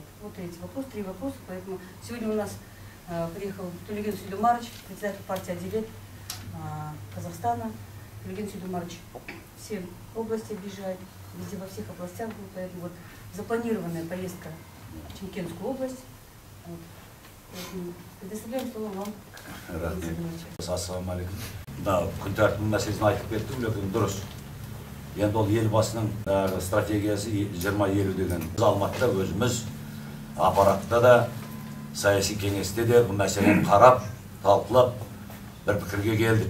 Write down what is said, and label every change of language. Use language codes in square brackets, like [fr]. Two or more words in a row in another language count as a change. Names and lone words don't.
[ru] Вот третий вопрос, три вопроса. Поэтому сегодня у нас приехал Тулеген Сулейманович, председатель партии «Адилет» Казахстана. Тулеген Сулейманович все области объезжает, везде во всех областях был, поэтому вот запланированная поездка в Чемкенскую область. Вот. Предоставляем слово вам. [ar] السلام عليكم. [kk] Да, күн тәртібінің мәселесін айтып кеттім, ләкин дұрыс. Енді ол елбасының стратегиясы 2050 деген. Біз Алматыда өзіміз аппаратта да, саяси кеңесте де бұл мәселені қарап, талқылап, бір пікірге келдік.